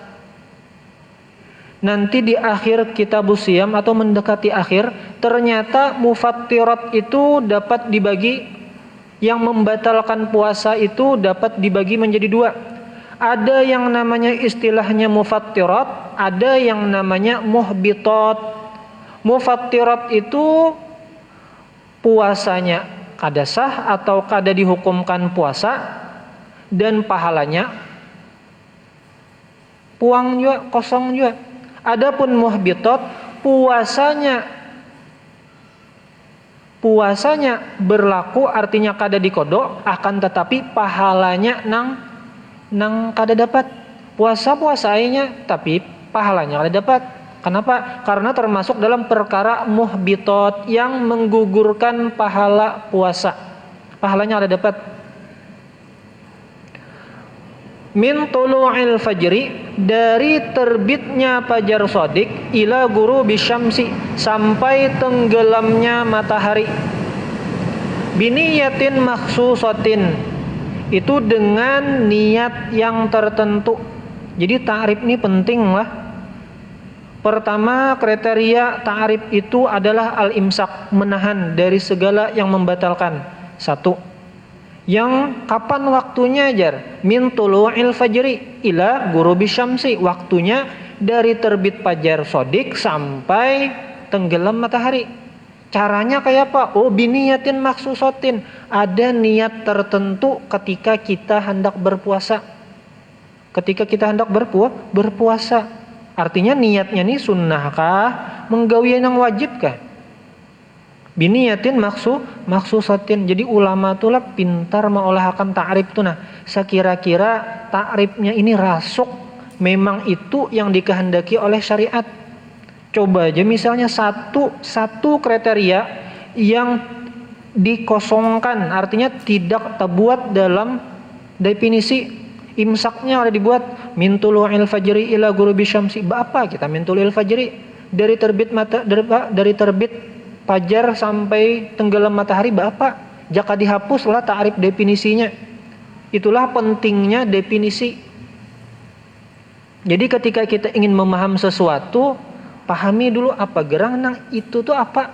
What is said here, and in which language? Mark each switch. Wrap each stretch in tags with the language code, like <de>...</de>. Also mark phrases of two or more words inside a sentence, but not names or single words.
<id>Nanti di akhir</id> <ar>كتاب الصيام</ar> <id>atau mendekati akhir, ternyata mufattirat itu dapat dibagi, yang membatalkan puasa itu dapat dibagi menjadi dua. Ada yang namanya istilahnya mufattirat, ada yang namanya muhbitat.</id> <bjn>Mufattirat itu puasanya kada sah atau kada dihukumkan puasa dan pahalanya puang juga, kosong juga. Adapun muhbitat, puasanya berlaku, artinya kada dikodok, akan tetapi pahalanya nang kada dapat. Puasanya tapi pahalanya kada dapat.</bjn> <id>Kenapa? Karena termasuk dalam perkara muhbitat yang menggugurkan pahala puasa.</id> <bjn>Pahalanya kada dapat.</bjn> <ar>Min tulu'il fajri,</ar> <id>dari terbitnya fajar shadiq,</id> <ar>إلى غروب الشمس,</ar> <id>sampai tenggelamnya matahari.</id> <ar>بنية مخصوصة,</ar> <id>itu dengan niat yang tertentu. Jadi ta'rif ini penting lah. Pertama, kriteria ta'rif itu adalah al-imsak, menahan dari segala yang membatalkan. Satu.</id> <bjn>Yang kapan waktunya jar?</bjn> <ar>Min tulu'il fajri ila ghurubi syamsi,</ar> <id>waktunya dari terbit fajar shadiq sampai tenggelam matahari.</id> <bjn>Caranya kayak apa?</bjn> <id>Oh,</id> <ar>بنية مخصوصة,</ar> <id>ada niat tertentu ketika kita hendak berpuasa. Ketika kita hendak berpuasa, artinya niatnya nih sunnahkah,</id> <bjn>menggawi yang wajibkah?</bjn> <ar>Biniyatin makhsusatin.</ar> <bjn>Jadi ulama tuh lah pintar mengolahkan ta'rif tuh. Nah, sekira-kira ta'rifnya ini rasuk,</bjn> <id>memang itu yang dikehendaki oleh syariat. Coba aja misalnya satu kriteria yang dikosongkan, artinya tidak terbuat dalam definisi imsaknya, ada dibuat</id> <ar>من طلوع الفجر إلى غروب الشمس.</ar> <id>Apa kita</id> <ar>من طلوع الفجر?</ar> <id>Dari terbit fajar sampai tenggelam matahari, apa? Jaka dihapuslah ta'rif definisinya. Itulah pentingnya definisi.</id> <bjn>Jadi ketika kita ingin memaham sesuatu, pahami dulu apa gerang nang itu tuh apa.</bjn>